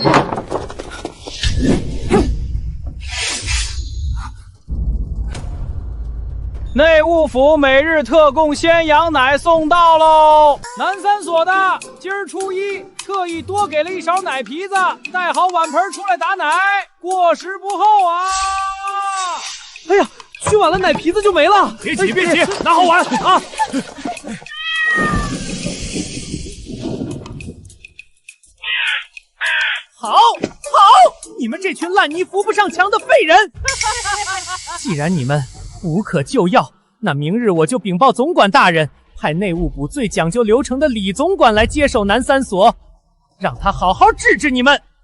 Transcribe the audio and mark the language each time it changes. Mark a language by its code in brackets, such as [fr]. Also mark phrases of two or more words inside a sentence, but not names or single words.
[zh] 內務府每日特供鮮羊奶送到嘍！南三所的，今兒初1，特意多給了1勺奶皮子，帶好碗盆出來打奶，過時不候啊！哎呀，去晚了奶皮子就沒了！別急，別急，拿好碗啊！好，你們這群爛泥扶不上牆的廢人！既然你們無可救藥，那明日我就稟報總管大人，派內務部最講究流程的李總管來接手南三所，讓他好好治治你們。